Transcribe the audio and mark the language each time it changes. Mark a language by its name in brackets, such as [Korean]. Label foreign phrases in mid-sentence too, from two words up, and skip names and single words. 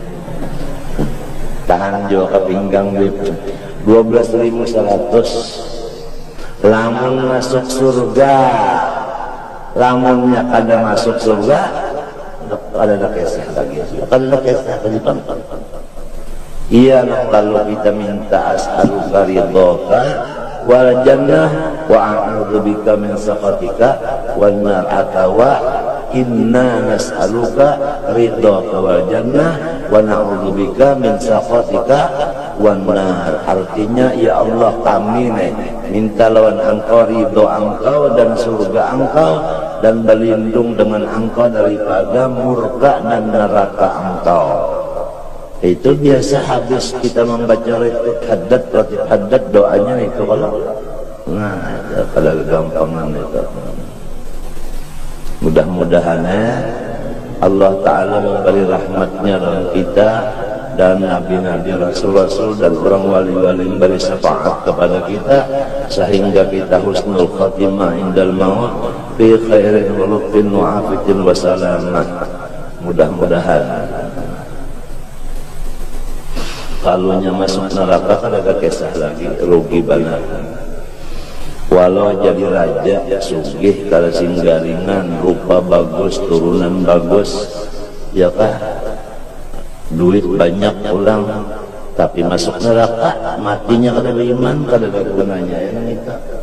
[Banjar] Tahan juga ke pinggang bibit. 12.100. Lamun masuk surga, lamunnya kada masuk surga, kada ada kisah lagi. Kada ada kisah lagi. Iya, lalu kita minta [Arabic] أسألك رضاك والجنة وأعوذ بك من سخطك والنار, atawa إنا نسألك رضاك والجنة ونعوذ بك من سخطك والنار. [Banjar] Artinya ya Allah, kami minta lawan engkau ridho engkau dan surga engkau, dan berlindung dengan engkau daripada murka dan neraka engkau. Itu biasa habis kita membaca ratib haddad doanya itu kalau gampang itu. Mudah-mudahan Allah Ta'ala memberi rahmatnya dalam kita, dan nabi-nabi, rasul-rasul, dan orang wali-wali memberi syafaat kepada kita, sehingga kita [Arabic] حسن الخاتمة عند الموت في خير ولطف وعافية وسلامة. [Banjar] Mudah-mudahan kalunya masuk neraka kan ada kisah lagi, rugi banget. Walau jadi raja sugih kalau singgaringan, rupa bagus, turunan bagus, ya kah, duit banyak ulang, tapi masuk neraka matinya kada beriman, kada ada gunanya ya kita.